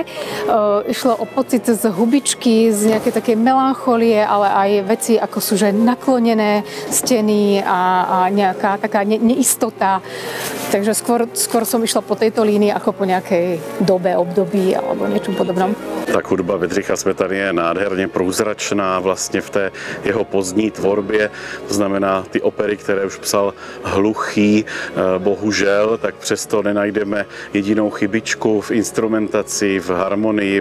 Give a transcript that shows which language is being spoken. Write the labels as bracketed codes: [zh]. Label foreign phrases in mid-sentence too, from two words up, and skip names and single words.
[sk] Išlo o pocit z hubičky, z nejakej takej melancholie, ale aj veci, ako sú že naklonené steny a nejaká taká neistota. Takže skôr som išla po tejto línii ako po nejakej dobe, období alebo niečom podobnom. [cs] Tak hudba Bedřicha Smetany je nádherně průzračná vlastně v té jeho pozdní tvorbě. To znamená, ty opery, které už psal hluchý, bohužel, tak přesto nenajdeme jedinou chybičku v instrumentaci, v harmonii.